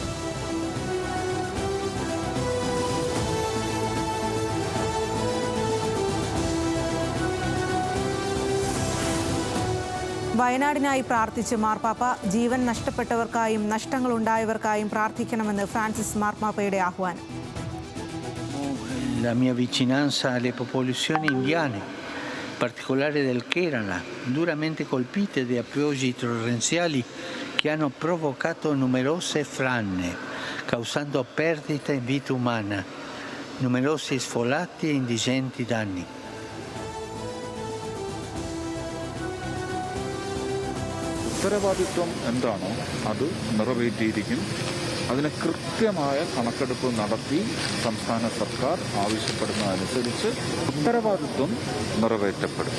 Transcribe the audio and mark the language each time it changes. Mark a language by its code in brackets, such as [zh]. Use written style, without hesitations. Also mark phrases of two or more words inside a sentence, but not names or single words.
[ml] വയനാടിനായി പ്രാർത്ഥിച്ച് മാർപ്പാപ്പ. ജീവൻ നഷ്ടപ്പെട്ടവർക്കായും നഷ്ടങ്ങളുണ്ടായവർക്കായും പ്രാർത്ഥിക്കണമെന്ന് ഫ്രാൻസിസ് മാർപ്പാപ്പയുടെ ആഹ്വാനം. [it] La mia vicinanza alle popolazioni indiane, in particolare del Kerala, duramente colpite da piogge torrenziali che hanno provocato numerose frane, causando perdite in vita umana, numerosi sfolati e indigenti danni. [ml] ഉത്തരവാദിത്വം എന്താണോ അത് നിറവേറ്റിയിരിക്കും. അതിന് കൃത്യമായ കണക്കെടുപ്പ് നടത്തി സംസ്ഥാന സർക്കാർ ആവശ്യപ്പെടുന്നതനുസരിച്ച് ഉത്തരവാദിത്വം നിറവേറ്റപ്പെടും.